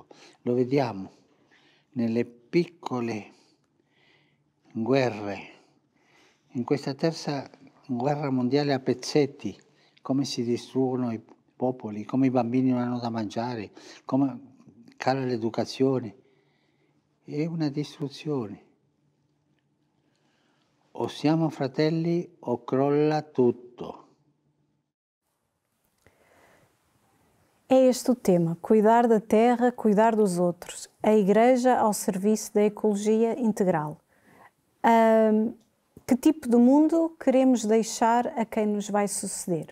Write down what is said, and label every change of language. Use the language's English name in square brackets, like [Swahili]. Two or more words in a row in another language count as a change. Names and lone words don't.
[Italian] Lo vediamo nelle piccole guerre, in questa terza guerra mondiale a pezzetti, come si distruggono i popoli, come i bambini non hanno da mangiare, come cala l'educazione. È una distruzione. O siamo fratelli o crolla tutto. [Portuguese] É este o tema, cuidar da terra, cuidar dos outros, a Igreja ao serviço da ecologia integral. Que tipo de mundo queremos deixar a quem nos vai suceder?